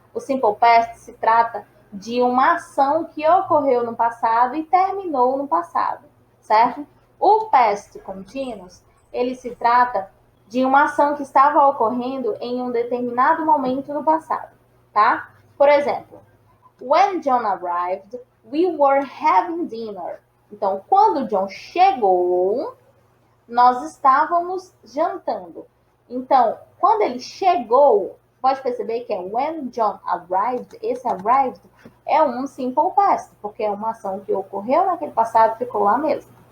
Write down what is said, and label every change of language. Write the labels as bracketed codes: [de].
[pt] O simple past se trata de uma ação que ocorreu no passado e terminou no passado, certo? O past continuous, ele se trata de uma ação que estava ocorrendo em um determinado momento no passado, tá? Por exemplo, [en] when John arrived, we were having dinner. [pt] Então, quando John chegou, nós estávamos jantando. Então, quando ele chegou, pode perceber que é [en] when John arrived. [pt] Esse arrived é um simple past, porque é uma ação que ocorreu naquele passado e ficou lá mesmo.